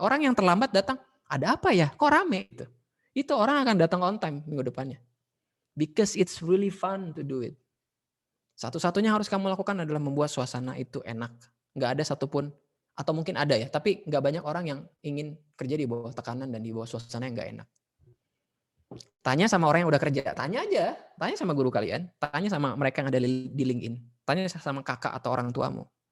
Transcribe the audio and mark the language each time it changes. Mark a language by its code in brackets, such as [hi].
[id] Orang yang terlambat datang, ada apa ya? Kok rame? Itu orang akan datang on time minggu depannya. [en] Because it's really fun to do it. [id] Satu-satunya harus kamu lakukan adalah membuat suasana itu enak. Nggak ada satupun, atau mungkin ada ya, tapi nggak banyak orang yang ingin kerja di bawah tekanan dan di bawah suasana yang nggak enak. Tanya sama orang yang udah kerja, tanya aja. Tanya sama guru kalian, tanya sama mereka yang ada di LinkedIn, tanya sama kakak atau orang tuamu.